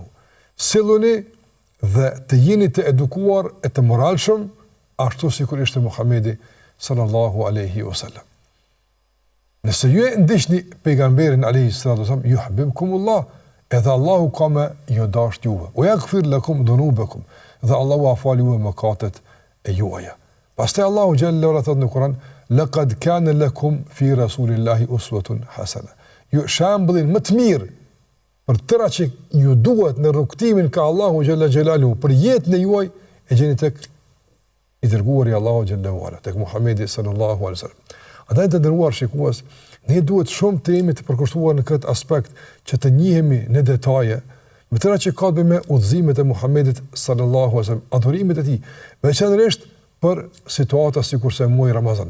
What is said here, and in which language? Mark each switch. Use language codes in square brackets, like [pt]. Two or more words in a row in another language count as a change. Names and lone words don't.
[sq] Silluni dhe të jeni të edukuar e të moralshëm ashtu sikur ishte Muhamedi [ar] صلى الله عليه وسلم. [sq] Nëse ju ndiqni pejgamberin [ar] عليه الصلاة والسلام, [sq] yuhibbukumullah, edhe Allahu ka me ju dashur juve. [ar] ويغفر لكم ذنوبكم, [sq] dhe Allahu a fal juve mëkatet e juaja. Pastaj Allahu [ar] جل وعلا [sq] thot në Kur'an, [ar] لقد كان لكم في رسول الله أسوة حسنة. [sq] Ju shembullin më të mirë për tëra që ju duhet në rrugtimin ka Allahu [ar] جل جلاله [sq] për jetën e juaj, e gjeni tek i dërguari Allahu [ar] جل وعلا, [sq] tek Muhamedi [ar] صلى الله عليه وسلم. [sq] Andaj të dërguar shikues, ne duhet shumë të jemi të përkushtuar në këtë aspekt që të njihemi në detaje me tëra që ka të bëjë me udhëzimet e Muhamedit [ar] صلى الله عليه وسلم, [sq] adhurimet e tij, veçanërisht për situata sikurse muaji Ramazan.